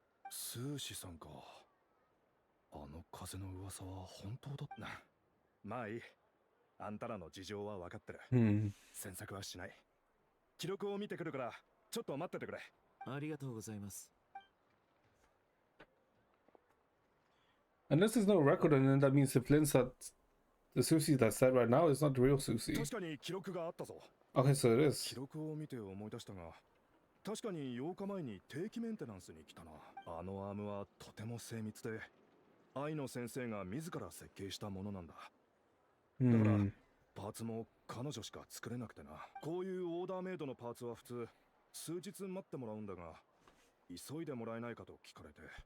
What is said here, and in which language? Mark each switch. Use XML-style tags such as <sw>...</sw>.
<ja>スーシさんか。あの風の噂は本当だな。まあいい。あんたらの事情は分かってる。詮索はしない。記録を見てくるからちょっと待っててくれ。ありがとうございます。</ja> <en>Unless there's no record, and then that means the Flint's that the Susie that's said right now is not the real Susie.</en> <ja>確かに記録があったぞ。</ja> <en>Okay, so it</en> <ja>記</ja> <en>is.</en> <ja>録を見て思い出したが、確かに8日前に定期メンテナンスに来たな。あのアームはとても精密で、愛の先生が自ら設計したものなんだ。だから、パーツも彼女しか作れなくてな。こういうオーダーメイドのパーツは普通、数日待ってもらうんだが、急いでもらえないかと聞かれて。</ja>